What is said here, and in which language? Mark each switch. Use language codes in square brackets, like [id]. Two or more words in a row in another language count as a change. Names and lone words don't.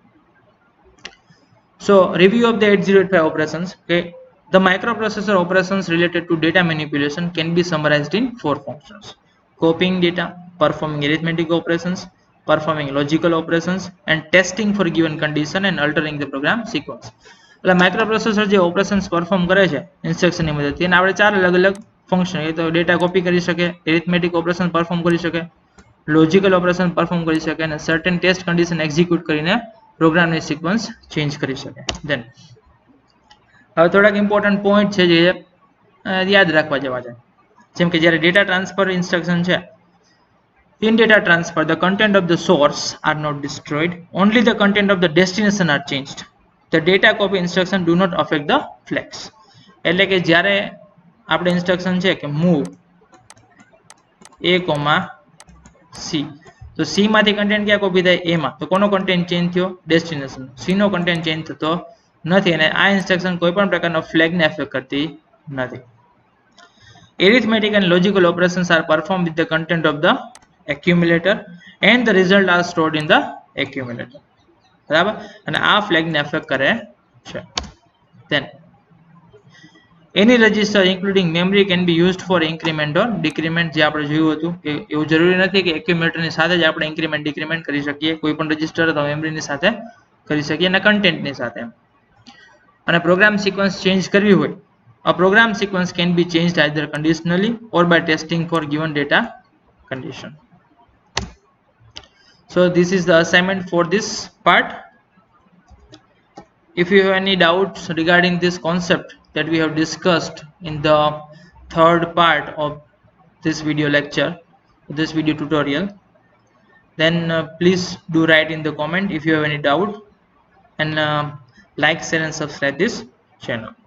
[en] So review of the 8085 operations. Okay, the microprocessor operations related to data manipulation can be summarized in 4 functions: copying data, performing arithmetic operations, performing logical operations, and testing for given condition and altering the program sequence. [gu] એટલે માઇક્રોપ્રોસેસર જે [en] operations perform [gu] કરે છે ઇન્સ્ટ્રક્શનની મદદથી એને આપણે 4 અલગ અલગ ફંક્શન, એ તો [en] data copy [gu] કરી શકે, [en] arithmetic operation perform [gu] કરી શકે, [en] logical operation perform [gu] કરી શકે અને [en] certain test condition execute [gu] કરીને પ્રોગ્રામની [en] sequence change [gu] કરી શકે. ધેન હવે થોડાક [en] important point [gu] છે જે યાદ રાખવા જેવા છે, જેમ કે જ્યારે [en] data transfer instruction [gu] છે, [en] in data transfer the content of the source are not destroyed, only the content of the destination are changed. The data copy instruction do not affect the flags. [gu] એટલે કે જ્યારે આપણે ઇન્સ્ટ્રક્શન છે કે [en] move a, [gu] c, તો c માંથી કન્ટેન્ટ ક્યાં કોપી થાય? a માં, તો કોનો કન્ટેન્ટ ચેન્જ થયો? ડેસ્ટિનેશન. c નો [en] content change [gu] થતો નથી અને આ ઇન્સ્ટ્રક્શન કોઈ પણ પ્રકારનો ફ્લેગને એફેક્ટ કરતી નથી. [en] Arithmetic and logical operations are performed with the content of the accumulator and the result are stored in the accumulator. [gu] બરાબર, અને આ ફ્લેગને એફેક્ટ કરે છે. [en] Then any register including memory can be used for increment or decrement. [gu] જે આપણે જોયું હતું કે એવું જરૂરી નથી કે એક્યુમ્યુલેટરની સાથે જ આપણે [en] increment decrement [gu] કરી શકીએ, કોઈ પણ રજિસ્ટર અથવા મેમરીની સાથે કરી શકીએ અને કન્ટેન્ટની સાથે. અને [en] program sequence change [gu] કરવી હોય, [en] a program sequence can be changed either conditionally or by testing for given data condition. So this is the assignment for this part. If you have any doubts regarding this concept that we have discussed in the third part of this video lecture, this video tutorial, then please do write in the comment if you have any doubt, and like, share and subscribe this channel.